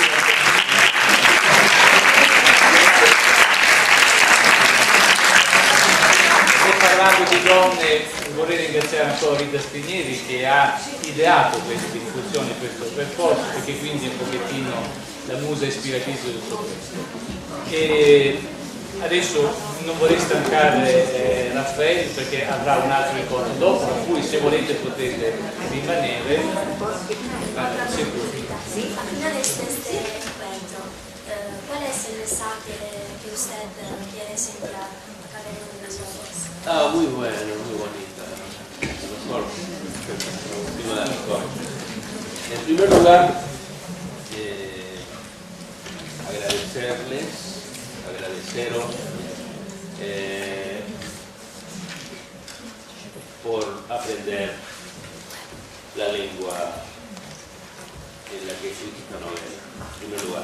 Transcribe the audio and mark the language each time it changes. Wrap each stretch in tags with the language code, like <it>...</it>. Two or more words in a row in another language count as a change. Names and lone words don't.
<it>Parlando di donne, vorrei ringraziare ancora Rita Spinieri che ha ideato questa discussione, questo percorso, perché quindi è un pochettino la musa ispiratrice di tutto questo. E adesso non vorrei stancare Raffaele perché avrà un altro incontro dopo, per cui se volete potete rimanere.</it> <es>Al final de este encuentro, ¿cuál es el mensaje que usted quiere enviar a cada uno de nosotros? Muy bueno, muy bonita. Mejor, última de las cosas. En primer lugar, agradeceros por aprender la lengua en la que escribí esta novela, en primer lugar.</es>